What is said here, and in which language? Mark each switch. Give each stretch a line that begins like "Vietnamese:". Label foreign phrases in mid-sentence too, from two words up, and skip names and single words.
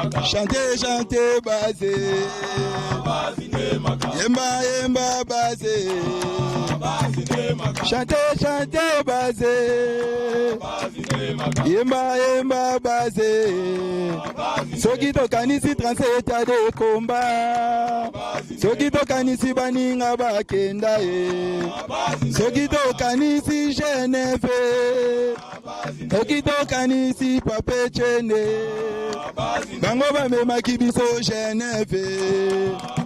French: Chante, chante, baze.
Lingala: Yemba, yemba, baze.
French: Chante, chante,
Lingala: baze. Yemba, yemba, baze. Soki tokanisi trente-sept de komba. Soki tokanisi baninga bakenda ye. Soki tokanisi Genève. Soki tokanisi Pape Chene. Bango bamemaki biso Genève.